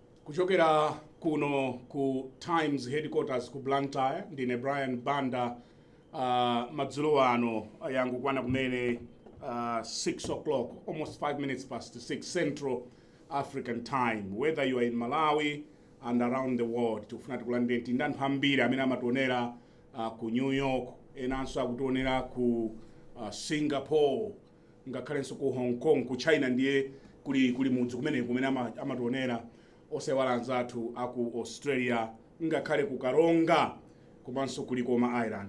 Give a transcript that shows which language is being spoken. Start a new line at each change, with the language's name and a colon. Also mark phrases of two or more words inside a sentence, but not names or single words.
Nyanja: Kuchokera kuno ku Times headquarters ku Blantyre ndine Banda madzulo ano yangu kwana kumene
English: 6 o'clock, almost 5 minutes past 6 Central African time. Whether you are in Malawi and around the world,
Nyanja: tufuna tikulandire tindanthu ambiri amene amationera ku New York, enanso akutionera ku Singapore, ngakhalenso ku Hong Kong, ku China ndiye kuli mudzi kumene amationera osewala anzathu aku Australia, ngakhale ku Karonga, komanso kuli Koma Island.